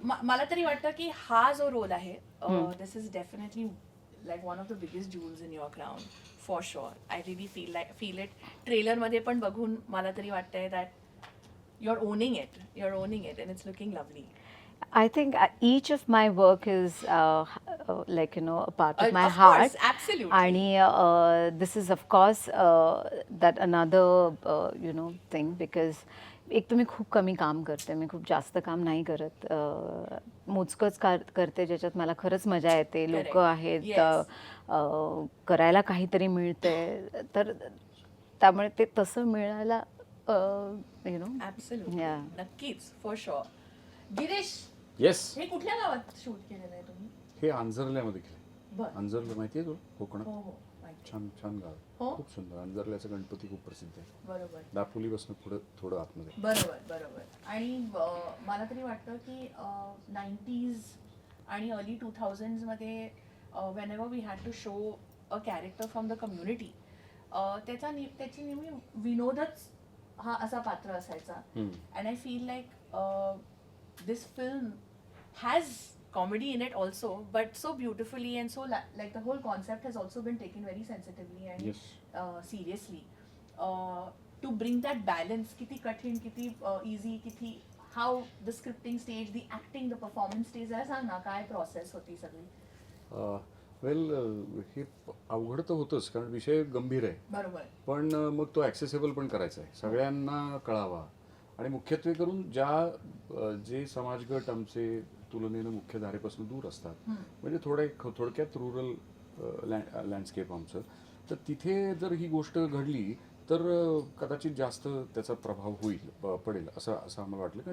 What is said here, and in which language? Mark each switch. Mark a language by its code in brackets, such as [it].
[mr] मला तरी वाटतं की हा जो रोल आहे, [en] this is definitely like one of the biggest jewels in your crown, for sure. I really feel it. [mr] Trailer मध्ये पण बघून मला तरी वाटतंय [en] that you're owning it and it's looking lovely. I think each of my work is like a part of my Of heart. course, absolutely. [mr] आणि [en] this is of course that another thing because [mr] एक तर मी खूप कमी काम करते, मी खूप जास्त काम नाही करत, मोजकंच करते ज्याच्यात मला खरंच मजा येते, लोक [en] Correct. [mr] आहेत, [en] Yes. [mr] करायला काहीतरी मिळते, तर त्यामुळे ते तसं मिळायला [en] Absolutely. Yeah. [mr] नक्कीच, [en] For sure. [mr] गिरीश, [en] yes, [mr] हे कुठल्या गावात शूट केलेलं आहे तुम्ही? हे अंजरल्यामध्ये केलं. बरं. अंजरला माहिती आहे तो कोकणात? हो हो माहिती. छान छान गाव आहे. हो? खूप सुंदर. अंजरल्याचा गणपती खूप प्रसिद्ध आहे. बरोबर दापोलीपासून पुढं थोडं आतमध्ये. बरोबर बरोबर. आणि मला तरी वाटतं की 90s आणि अर्ली 2000s मध्ये [en] whenever we had to show a character from the community, [mr] त्याची नेहमी विनोदच हा असा पात्र असायचा. [en] And I feel like this film has comedy in it also, but so beautifully and so like the whole concept has also been taken very sensitively and Yes. seriously. To bring that balance, [mr] kiti kathin, kiti easy, kiti [en] how the scripting stage, the acting, the performance stage, [mr] जरा सांग ना काय process होती सगळी. वेल हे अवघड तर होतंच कारण विषय गंभीर आहे. बरोबर. पण मग तो ॲक्सेसिबल पण करायचा आहे, सगळ्यांना कळावा. आणि मुख्यत्वे करून जे समाजगट आमचे तुलनेनं मुख्य धारेपासून दूर असतात, म्हणजे थोडक्यात रुरल लँडस्केप आमचं, तर तिथे जर ही गोष्ट घडली तर कदाचित जास्त त्याचा प्रभाव पडेल असं आम्हाला वाटलं.